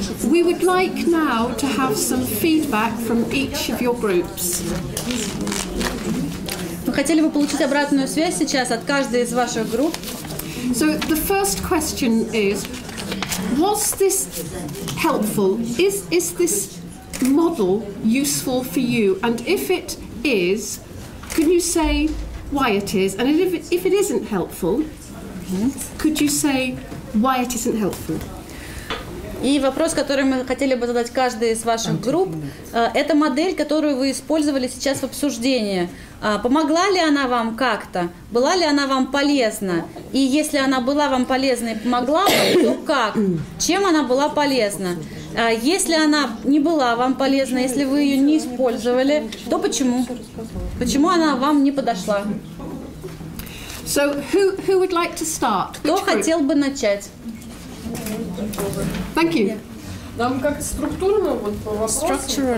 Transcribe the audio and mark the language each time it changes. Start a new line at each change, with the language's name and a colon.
English: We would like now to have some feedback from each of your groups.
Russian: Мы хотели бы получить обратную связь сейчас от каждой из ваших групп.
English: So the first question is, was this helpful? Is this model useful for you? And if it is, can you say why it is? And if it isn't helpful, could you say why it isn't helpful?
Russian: И вопрос, который мы хотели бы задать каждой из ваших групп, это модель, которую вы использовали сейчас в обсуждении. Помогла ли она вам как-то? Была ли она вам полезна? И если она была вам полезна и помогла вам, то как? Чем она была полезна? Если она не была вам полезна, если вы ее не использовали, то почему? Почему она вам не подошла?
English: So who would like to start?
Russian: Кто хотел бы начать?
English: Thank you.
Russian: Нам как структурно вот по вопросам.